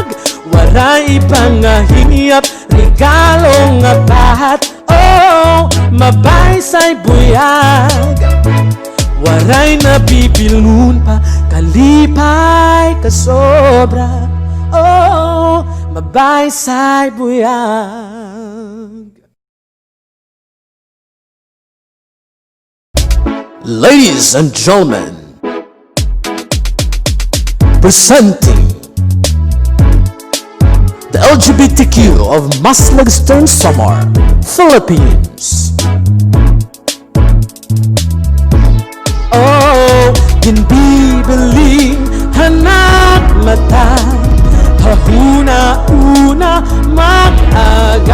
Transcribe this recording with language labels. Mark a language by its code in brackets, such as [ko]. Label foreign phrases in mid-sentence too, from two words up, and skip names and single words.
[war] Waray pang hiyap, regalo nga pahat. Oh, Mabaysay Buyag. Waray na bibilngun pa, kalipay ka sobra. Oh, Mabaysay Buyag. [en] Ladies and gentlemen, presenting the LGBTQ of Maslag's Samar, Philippines. [war] Oh, kinbibiling hanap mata, hahuna-una mag-aga.